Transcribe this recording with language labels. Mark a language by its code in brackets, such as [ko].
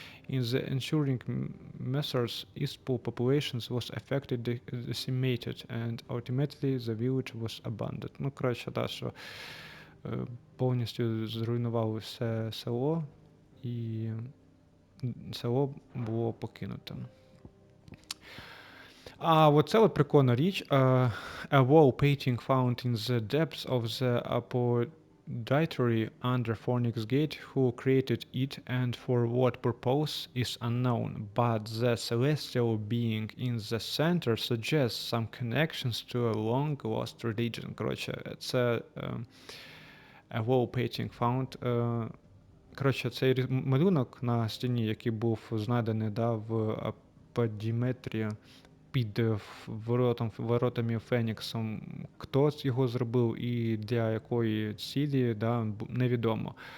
[en] In the ensuing measures, Ispul populations was affected, decimated, and ultimately the village was abandoned. [uk] Коротше, да, що повністю зруйнували все село, і село було покинуте. А оце от прикольна річ. [en] A wall painting found in the depths of the apodytory under Phoenix Gate. Who created it and for what purpose is unknown, but the celestial being in the center suggests some connections to a long-lost religion. [uk] Коротше, це [en] a wall painting found. [uk] Коротше, цей малюнок на стіні, який був знайдений в аподіметрі під воротами Феніксом, хто його зробив і для якої цілі, невідомо.